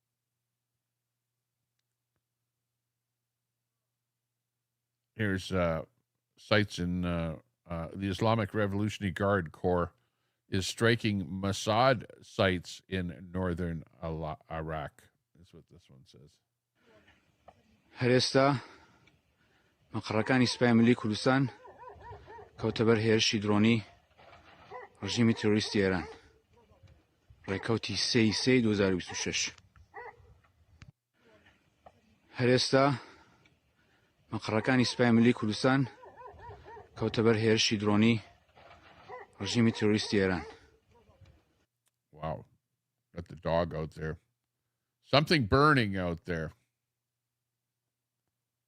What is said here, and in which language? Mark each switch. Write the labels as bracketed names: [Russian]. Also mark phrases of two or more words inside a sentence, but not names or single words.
[English] Here's sites in the Islamic Revolutionary Guard Corps is striking Mossad sites in northern Iraq. That's what this one says. [Central Kurdish] هرستا مقرقانی سپای ملی کوردستان کەوتەبەر هێرشی درۆنی ڕژیمی تێرۆریستی ئێران ڕێکەوتی 3/3/2026 هەرێستا مقرقانی سپای ملی کوردستان کەوتەبەر هێرشی درۆنی ڕژیمی تێرۆریستی ئێران. [English] Wow, got the dog out there. Something burning out there.